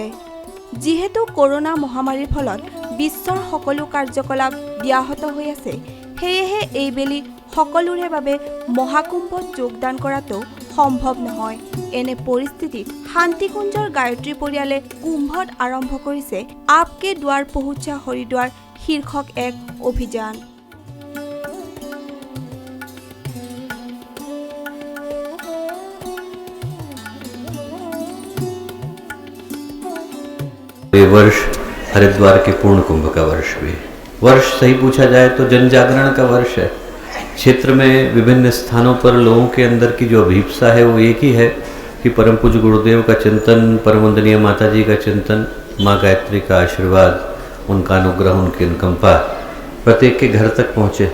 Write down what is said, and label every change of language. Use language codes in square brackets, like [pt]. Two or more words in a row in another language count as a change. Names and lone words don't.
[as] যিহেতু কৰোনা মহামাৰীৰ ফলত বিশ্বৰ সকলো কাৰ্যকলাপ ব্যাহত হৈ আছে, সেয়েহে এইবেলি সকলোৰে বাবে মহাকুম্ভত যোগদান কৰাটো সম্ভৱ নহয়। এনে পৰিস্থিতিত শান্তিকুঞ্জৰ গায়ত্ৰী পৰিয়ালে কুম্ভত আৰম্ভ কৰিছে আপকে দুৱাৰ পহুঁচা হৰিদ্বাৰ শীৰ্ষক এক অভিযান। [hi] ये वर्ष हरिद्वार के पूर्ण कुंभ का वर्ष भी है। वर्ष सही पूछा जाए तो जन जागरण का वर्ष है। क्षेत्र में विभिन्न स्थानों पर लोगों के अंदर की जो अभिप्सा है वो एक ही है कि परम पूज्य गुरुदेव का चिंतन, परम वंदनीय माता जी का चिंतन, माँ गायत्री का आशीर्वाद, उनका अनुग्रह, उनकी अनुकंपा प्रत्येक के घर तक पहुँचे।